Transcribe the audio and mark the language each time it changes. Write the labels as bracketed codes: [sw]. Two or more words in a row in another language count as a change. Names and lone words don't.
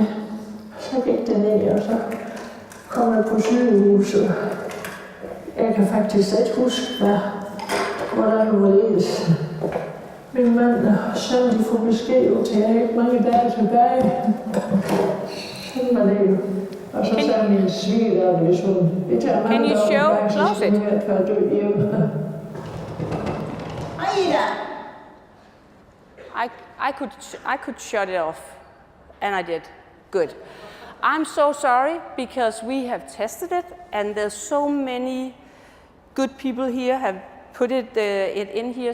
[da] Så gik det ned, og så kom jeg på sygehuset. Jeg kan faktisk ikke huske, hvordan det var ledes. Min mand og søn, de får besked ud til, at jeg ikke mange dage tilbage. Sådan var det jo. Og så sagde min sviger, hvis hun... [en] Can you show? Close it. I could shut it off, and I did. Good. I'm so sorry because we have tested it, and there's so many good people here have put it in here.